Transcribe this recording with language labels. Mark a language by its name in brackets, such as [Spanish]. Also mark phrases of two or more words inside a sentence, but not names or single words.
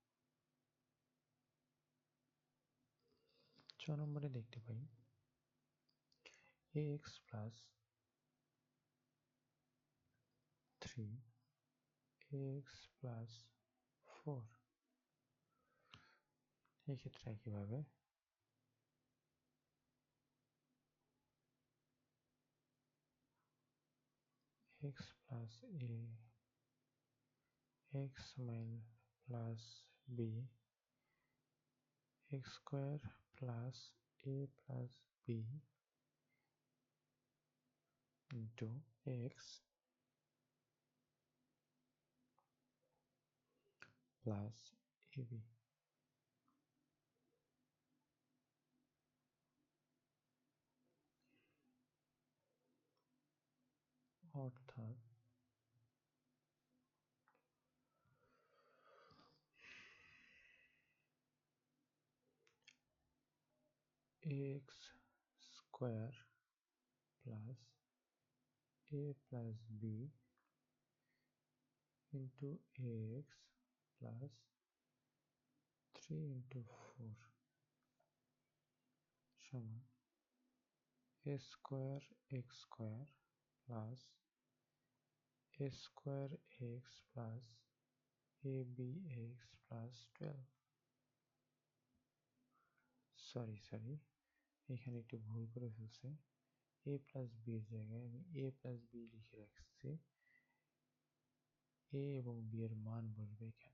[English] 6 [Bangla] নম্বরে দেখতে পাই [English] ax plus 3 ax plus 4। [Bangla] এই ক্ষেত্রে একইভাবে [English] x plus a x minus plus b x square plus a plus b into x plus ab। অর্থাৎ ax square plus a plus b into ax plus 3 into 4 সমান a square x square plus a square x plus abx plus 12। [Bangla] সরি এখানে একটু ভুল করে ফেলছি। [English] a plus b [Bangla] এর জায়গায় আমি [English] a plus b [Bangla] লিখে রাখছি। a এবং b এর মান বসবে এখানে।